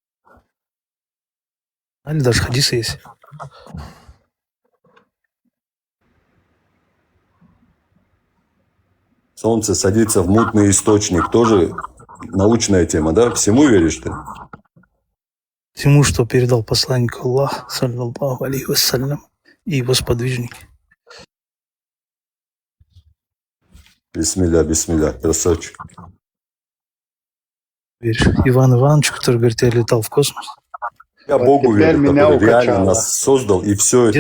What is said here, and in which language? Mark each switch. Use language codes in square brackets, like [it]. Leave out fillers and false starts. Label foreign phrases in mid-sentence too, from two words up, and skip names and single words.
[ru] Или даже хадисы есть. Солнце садится в мутный источник. Тоже научная тема, да? Всему веришь ты? Всему, что передал посланник Аллах, [ar] صلى الله عليه وسلم, [ru] и его сподвижники. Бисмилля, красавчик. веришь? Иван Иванович, который говорит, я летал в космос. Я Вот Богу теперь верю, меня который реально укачало. нас создал, и все Где